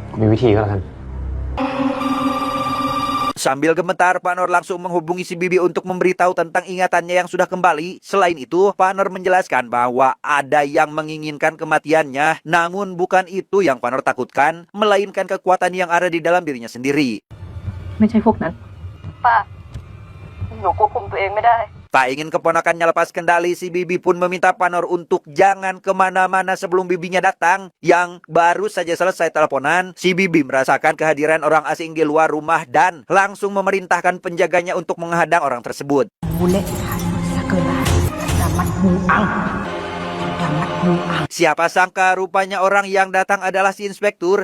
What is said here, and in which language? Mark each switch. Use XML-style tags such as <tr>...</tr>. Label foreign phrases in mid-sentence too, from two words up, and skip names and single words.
<id>Sambil gemetar, Panor langsung menghubungi si Bibi untuk memberitahu tentang ingatannya yang sudah kembali. Selain itu, Panor menjelaskan bahwa ada yang menginginkan kematiannya, namun bukan itu yang Panor takutkan, melainkan kekuatan yang ada di dalam dirinya sendiri.</id> <th>ไม่ใช่พวกนั้น ป้า หนูควบคุมตัวเองไม่ได้</th> <id>Tak ingin keponakannya lepas kendali, si Bibi pun meminta Panor untuk jangan kemana-mana sebelum bibinya datang. Yang baru saja selesai teleponan, si Bibi merasakan kehadiran orang asing di luar rumah dan langsung memerintahkan penjaganya untuk menghadang orang tersebut. Siapa sangka rupanya orang yang datang adalah si inspektur.</id>